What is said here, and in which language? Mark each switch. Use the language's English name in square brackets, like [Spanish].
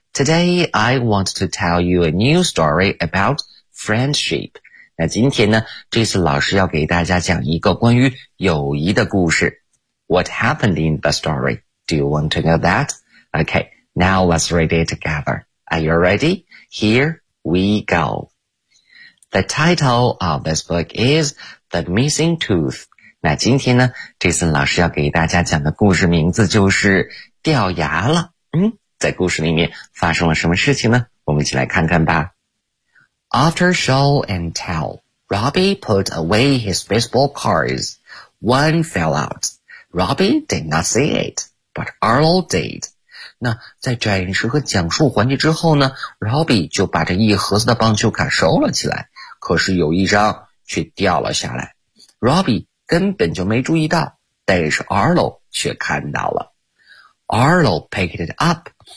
[English] Today, I want to tell you a new story about friendship. [Chinese] 那今天呢 ,Jason 老师要给大家讲一个关于友谊的故事。 [English] What happened in the story? Do you want to know that? Okay, now let's read it together. Are you ready? Here we go. The title of this book is The Missing Tooth. [Chinese] 那今天呢 ,Jason 老师要给大家讲的故事名字就是掉牙了。嗯，在故事里面发生了什么事情呢？我们一起来看看吧。 [English] After show and tell, Robbie put away his baseball cards. One fell out. Robbie did not see it, but Arlo did. [Chinese] 那在展示和讲述环节之后呢 ,Robbie 就把这一盒子的棒球卡收了起来，可是有一张却掉了下来。 Robbie 根本就没注意到，但是 Arlo 却看到了。 [English] Arlo picked it up.